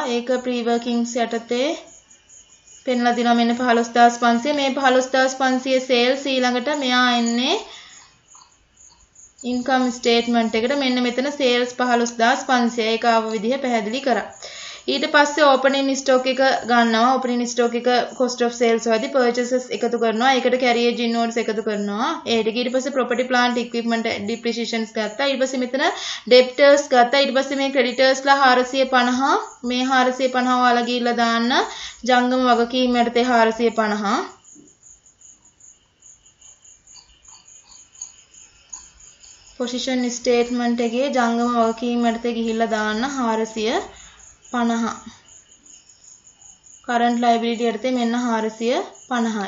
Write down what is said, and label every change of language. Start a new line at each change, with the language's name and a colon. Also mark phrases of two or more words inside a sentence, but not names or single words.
Sinhala: ඒක pre-workings යටතේ පෙන්ලා දිනවා මෙන්න 15500. මේ 15500 sales ඊළඟට මෙයා එන්නේ
English: income statement
Sinhala: එකට. මෙන්න මෙතන sales 15500 ඒක ආව විදිහ පැහැදිලි කරා. ඊට පස්සේ
English: opening stock
Sinhala: එක ගන්නවා.
English: opening stock
Sinhala: එක
English: cost of sales
Sinhala: වලදී purchases එකතු කරනවා. ඒකට
English: carriage inwards
Sinhala: එකතු කරනවා. ඒ ටික ඊට පස්සේ
English: property plant equipment depreciations
Sinhala: ගත්තා. ඊට පස්සේ මෙතන debtors ගත්තා. ඊට පස්සේ මේ creditors ලා 450 මේ 450 ඔයාලා ගිහිල්ලා දාන්න ජංගම වගකීම් යටතේ 450
English: position statement
Sinhala: එකේ ජංගම වගකීම් යටතේ ගිහිල්ලා දාන්න 450
English: current liability
Sinhala: යටතේ මෙන්න 450යි.